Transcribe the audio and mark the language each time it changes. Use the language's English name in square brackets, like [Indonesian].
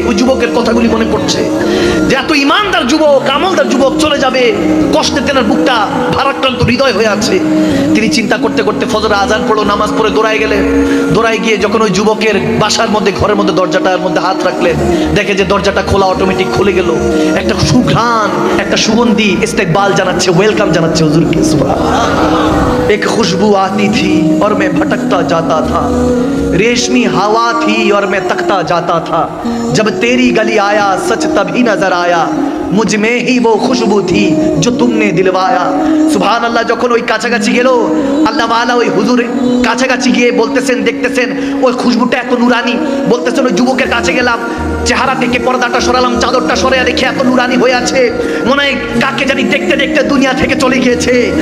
[Bangla] ওই যুবকের কথাগুলি মনে পড়ছে যে এত ইমানদার যুবক, আমলদার যুবক চলে যাবে, কষ্টে তেনার বুকটা ভারাক্রান্ত হৃদয় হয়ে আছে। তিনি চিন্তা করতে করতে ফজর আজান পড়লো, নামাজ পড়ে দৌড়ায় গেলেন। দৌড়ায় গিয়ে যখন ওই যুবকের বাসার মধ্যে, ঘরের মধ্যে দরজাটার মধ্যে হাত রাখলেন, দেখে যে দরজাটা খোলা, অটোমেটিক খুলে গেল। একটা সুঘ্রাণ, একটা সুগন্ধি ইস্তেকবাল জানাচ্ছে, ওয়েলকাম জানাচ্ছে হুজুরকে। সুবহানাল্লাহ। [Hindi] एक खुशबू आती थी और मैं भटकता जाता था, रेशमी हवा थी और मैं तकता जाता था, जब तेरी गली आया सच तभी नजर आया, मुझ में ही वो खुशबू थी जो तुमने दिलवाया। सुभान अल्लाह। [Bangla] যখন ওই কাছাকাছি গেল, আল্লাহ ওয়ালা ওই হুজুর কাছাকাছি গিয়ে বলতেছেন, দেখতেছেন ওই খুশবুটা এত নুরানি। বলতেছেন ওই যুবকের কাছে গেলাম, চেহারা থেকে পর্দাটা সরালাম, চাদরটা সরিয়ে দেখে এত নুরানি হয়ে আছে, মনে হয় কাকে জানি দেখতে দেখতে দুনিয়া থেকে চলে গিয়েছে।